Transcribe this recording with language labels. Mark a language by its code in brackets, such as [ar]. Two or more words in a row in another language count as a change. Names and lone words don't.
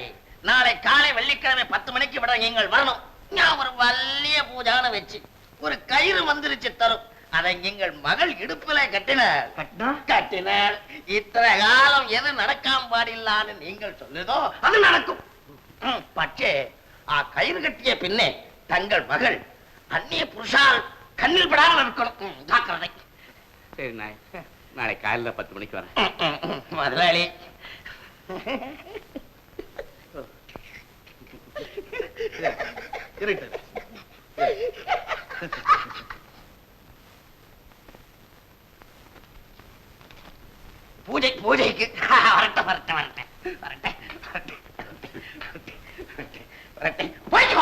[ta] நாளை காலை வெள்ளிக்கிழமை 10 மணிக்கு விட நீங்கள் வரணும். நான் ஒரு வல்லிய பூஜான வச்சு ஒரு கயிறு மந்திரிச்சு தரும். அதை எங்கள் மகள் இடுப்புல கட்டினாள். இத்தனை காலம் எது நடக்காம பாடில்லான்னு நீங்கள் சொல்லுதோ அது நடக்கும். [ml] പക്ഷേ ആ കയറ് കെട്ടിയ പിന്നെ തങ്ങൾ മകൾ അന്യ പുരുഷാൽ കണ്ണിൽ പെടാതെ നിൽക്കണം. ജാഗ്രത. [ta] சரி நாயர், நாளை காலையில 10 மணிக்கு வரேன். [ml] മുതലാളി, പൂജയ്ക്ക് വരട്ടെ വരട്ടെ വരട്ടെ വരട്ടെ വരട്ടെ പോയിക്കോ.